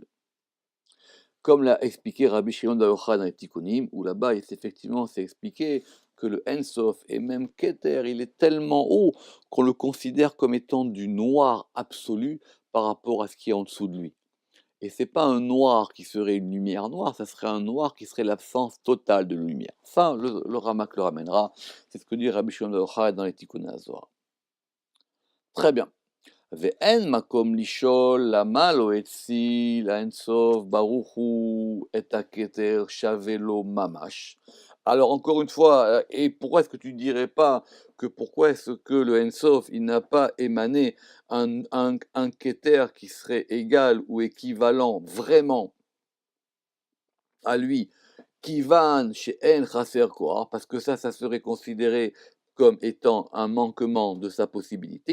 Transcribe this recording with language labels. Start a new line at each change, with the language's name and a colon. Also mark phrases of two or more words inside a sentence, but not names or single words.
French: Comme l'a expliqué Rabbi Shimon bar Yochai dans les Tikkunim, où là-bas, effectivement, c'est expliqué que le Ensof et même Keter, il est tellement haut qu'on le considère comme étant du noir absolu par rapport à ce qui est en dessous de lui. Et c'est pas un noir qui serait une lumière noire, ça serait un noir qui serait l'absence totale de lumière. Ça, le Ramak le ramènera, c'est ce que dit Rabbi Shimon bar Yochai dans les Tikkunei HaZohar. Très bien.
Hebrew: ואין מקום לשאול למה לא הציל האינסוף ברוך הוא את הכתר שווה לו ממש.
French: Alors encore une fois, et pourquoi est-ce que tu dirais pas que pourquoi est-ce que le Ensof il n'a pas émané un Keter qui serait égal ou équivalent vraiment à lui,
Hebrew: כיון שאין חסר כוח,
French: parce que ça serait considéré comme étant un manquement de sa possibilité.